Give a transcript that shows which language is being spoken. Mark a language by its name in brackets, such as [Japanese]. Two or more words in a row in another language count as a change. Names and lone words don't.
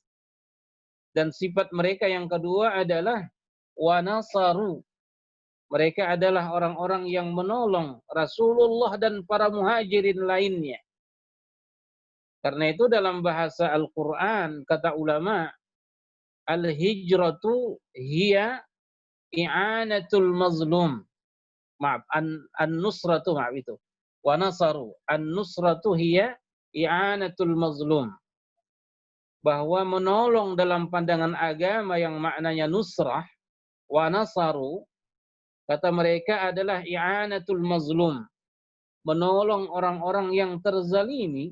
[Indonesian] Dan sifat mereka yang kedua adalah wanasaru. Mereka adalah orang-orang yang menolong Rasulullah dan para muhajirin lainnya. Karena itu dalam bahasa Al-Quran, kata ulama, [Arabic] الهجرة هي إعانة المظلوم. [Indonesian] Maaf, an-nusratu, maaf itu. [Arabic] ونصروا. النصرة هي إعانة المظلوم. [Indonesian] Bahwa menolong dalam pandangan agama yang maknanya nusrah, [Arabic] ونصروا, [Indonesian] kata mereka adalah [Arabic] إعانة المظلوم. [Indonesian] Menolong orang-orang yang terzalimi.